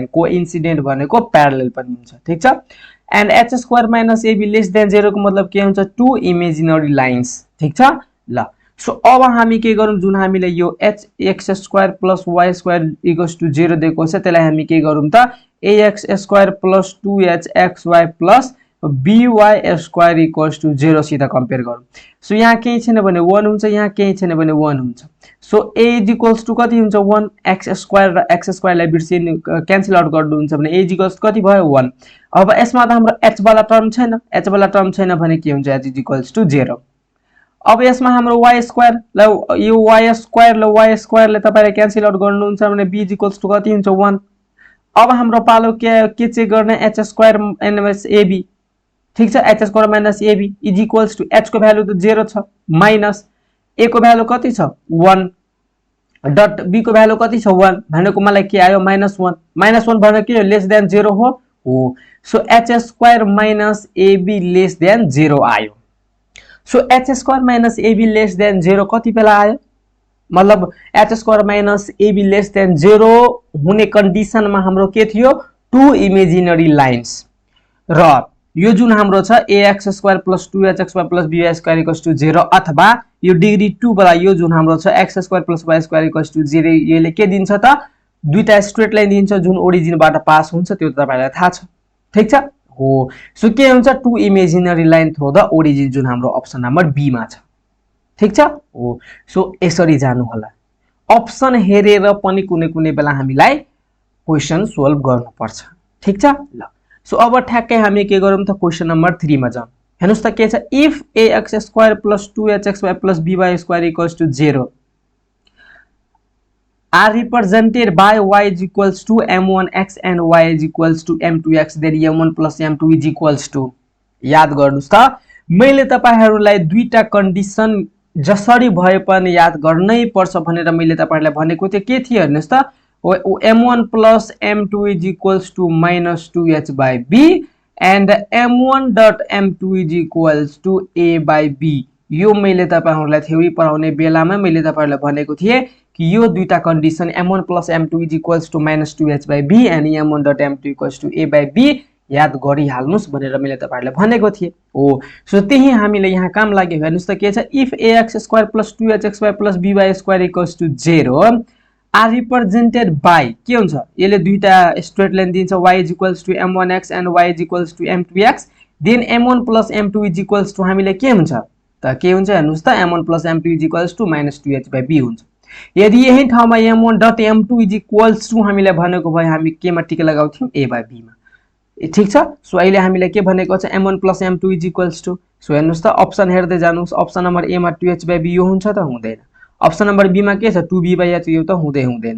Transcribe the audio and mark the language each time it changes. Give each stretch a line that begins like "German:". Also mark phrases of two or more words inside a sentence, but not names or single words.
Nepali: कोइन्सिडेन्ट भनेको प्यारलल पनि हुन्छ। ठीक छ।
English: and h square minus ab less than 0
Nepali: को मतलब के हुन्छ
English: two imaginary lines.
Nepali: ठीक छ ल। सो अब हामी के गरौँ, जुन हामीले यो
English: h x square plus y square equals to 0
Nepali: दिएको छ त्यसलाई हामी के गरौँ त
English: ax square plus 2hxy plus by square equals to 0
Nepali: सित कम्पेयर गरौँ। सो यहाँ केही छैन भने 1 हुन्छ, यहाँ केही छैन भने 1 हुन्छ। सो
English: a equals to
Nepali: कति हुन्छ 1,
English: x square
Nepali: र x स्क्वायरलाई बिर्सिनु
English: cancel out
Nepali: गर्नुहुन्छ भने
English: a equals
Nepali: कति भयो 1। अब यसमा त हाम्रो h वाला टर्म छैन भने के हुन्छ
English: h equals to 0.
Nepali: अब यसमा हाम्रो
English: y square
Nepali: ल यो y स्क्वायरले तपाईले
English: cancel out
Nepali: गर्नुहुन्छ भने
English: b equals to
Nepali: कति हुन्छ 1। अब हाम्रो पालो के चेक गर्ने
English: h square minus ab.
Nepali: ठीक छ।
English: h square minus ab is equals to
Nepali: h को भ्यालु त 0 छ माइनस a को भ्यालु कति छ 1 डट b को भ्यालु कति छ 1 भनेको मलाई के आयो -1। -1 भनेको के हो
English: less than 0
Nepali: हो। सो
English: h square minus ab less than 0
Nepali: आयो। सो
English: h square minus ab less than 0
Nepali: कति बेला आयो, मतलब
English: h square minus ab less than 0
Nepali: हुने कन्डिसनमा हाम्रो के थियो
English: two imaginary lines.
Nepali: र यो जुन हाम्रो छ
English: ax square plus 2hxy plus by square equals to 0
Nepali: अथवा यो डिग्री 2 वाला यो जुन हाम्रो छ
English: x square plus y square equals to 0
Nepali: यसले के दिन्छ त दुईटा
English: straight line
Nepali: दिन्छ जुन ओरिजिनबाट पास हुन्छ, त्यो तपाईलाई थाहा छ। ठीक छ हो। सो के हुन्छ
English: two imaginary line through the origin
Nepali: जुन हाम्रो
English: option number
Nepali: बी मा छ। ठीक छ हो। सो यसरी जानु होला। अप्सन हेरेर पनि कुनै बेला हामीलाई
English: question solve
Nepali: गर्नु पर्छ। ठीक छ ल। सो अब ठ्याक्कै हामी के गरौँ त
English: question number
Nepali: 3 मा जाउँ। हेर्नुस् त के छ
English: if ax square plus 2hxy plus by square equals to 0 are represented by y is equals to m1x and y is equals to m2x, then m1 plus m2 is equals to।
Nepali: याद गर्नुस् त मैले तपाईहरुलाई दुईटा कन्डिसन जसरी भए पनि याद गर्नै पर्छ भनेर मैले तपाईहरुलाई भनेको थिए। के थियो हेर्नुस् त
English: m1 plus m2 is equals to -2h by b and m1 dot m2 is equals to a by b।
Nepali: यो मैले तपाईहरुलाई थ्योरी पढाउने बेलामा मैले तपाईहरुलाई भनेको थिए कि यो दुईटा कन्डिसन
English: m1 plus m2 is equals to -2h by b and m1 dot m2 equals to a by b
Nepali: याद गरिहाल्नुस् भनेर मैले तपाईहरुलाई भनेको थिए हो। सो त्यही हामीले यहाँ काम लाग्यो। हेर्नुस् त के छ
English: if ax square plus 2hxy plus by square equals to 0 are represented by
Nepali: के हुन्छ यसले दुईटा
English: straight line
Nepali: दिन्छ
English: y is equals to m1x and y is equals to m2x, then m1 plus m2 is equals to
Nepali: हामीले के हुन्छ त के हुन्छ हेर्नुस् त
English: m1 plus m2 is equals to -2h by b
Nepali: हुन्छ। यदि यही ठाउँमा
English: m1 dot m2 is equals to
Nepali: हामीले भनेको भए हामी केमा टिक लगाउँथ्यौं
English: a by b
Nepali: मा। ठीक छ। सो अहिले हामीले के भनेको छ
English: m1 plus m2 is equals to.
Nepali: सो हेर्नुस् त अप्सन हेर्दै जानुस्।
English: option number
Nepali: a मा
English: 2h by b
Nepali: यो हुन्छ त हुँदैन।
English: option number
Nepali: बी मा के छ
English: 2b by h
Nepali: यो त हुँदैन।